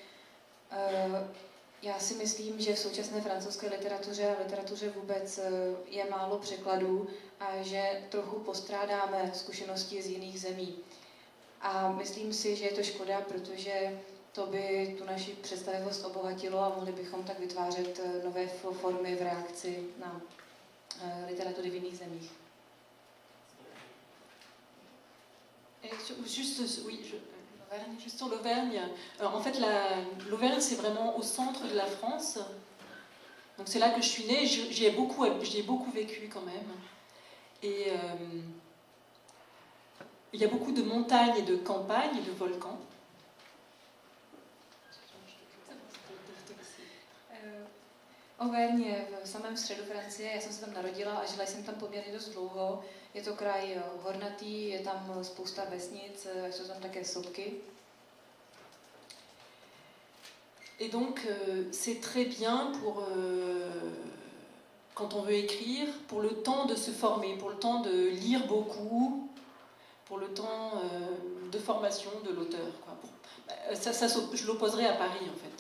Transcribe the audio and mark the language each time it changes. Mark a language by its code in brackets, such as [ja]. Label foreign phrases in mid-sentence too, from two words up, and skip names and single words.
[cs] Já si myslím, že v současné francouzské literatuře a literatuře vůbec je málo překladů a že trochu postrádáme zkušenosti z jiných zemí. A myslím si, že je to škoda, protože to by tu naši představivost obohatilo a mohli bychom tak vytvářet nové formy v reakci na literatury v jiných zemích. [fr] Juste sur l'Auvergne. En fait, l'Auvergne, c'est vraiment au centre de la France. Donc c'est là que je suis née. J'y ai beaucoup vécu quand même. Et il y a beaucoup de montagnes et de campagnes et de volcans. [cs] Auvergne je v samém středu Francie, já jsem se tam narodila a žila jsem tam poměrně dost dlouho. Je to kraj hornatý, je tam spousta vesnic, jsou tam také sopky. [fr] Et donc c'est très bien pour, quand on veut écrire, pour le temps de se former, pour le temps de lire beaucoup, pour le temps de formation de l'auteur. Je l'opposerai à Paris en fait.